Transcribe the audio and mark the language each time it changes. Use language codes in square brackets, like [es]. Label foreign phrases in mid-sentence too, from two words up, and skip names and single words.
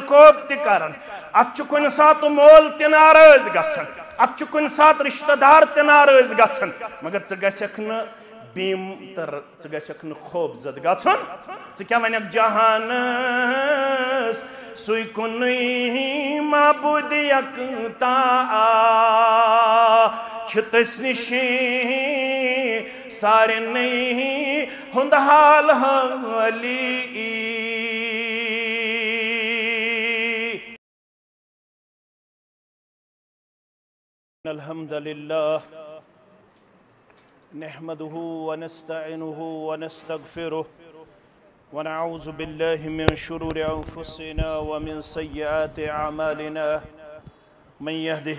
[ks] کوب تہ کرن ات چھ کن سات مول تہ ناراض گژھن ات چھ کن سات رشتہ دار تہ ناراض گژھن مگر ژٕ گژھکھ نہ بیم تر ژٕ گژھکھ نہٕ خوف زد گژھن ژٕ کیاہ ونکھ جہانس سوی کنی معبود یکتا چھ تس نش سارنی ہند حال حالی [ar] الحمد للہ نحمده ونستعینه ونستغفره ونعوذ بالله من شرور أنفسنا ومن سيئات أعمالنا من يهده